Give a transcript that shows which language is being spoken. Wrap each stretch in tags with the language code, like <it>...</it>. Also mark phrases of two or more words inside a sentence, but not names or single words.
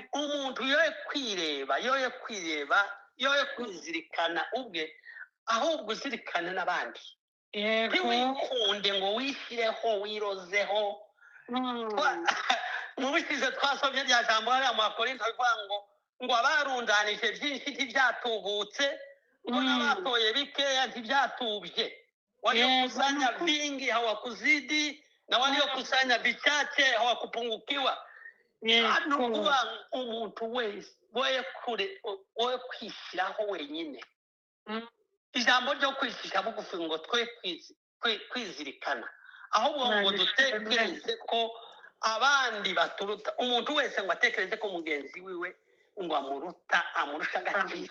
<rn>umuntu yoye kwireba yoye kwizirikana ubwe ahubwo uzirikane n'abandi Yego. ntiwikunde ngo wishyireho wirozeho mu bisize twasomye rya jambo hariya mu Bakorinto bivuga ngo abarundanije byinshi ntibyatubutse ngo n'abatoye bikeya ntibyatubye</rn> <sw>waliokusanya vingi hawakuzidi na waliokusanya vichache hawakupungukiwa</sw> <rn>yego umuntu wese wowe kwishyiraho wenyine Mm, ijambo ryo kwishyira bugufi ngo twe kwizirikana ahubwo ngo Imana ishimwe. dutekereze ko abandi baturuta umuntu wese ngo atekereze ko mugenzi wiwe ngo amurusha agaciro</rn>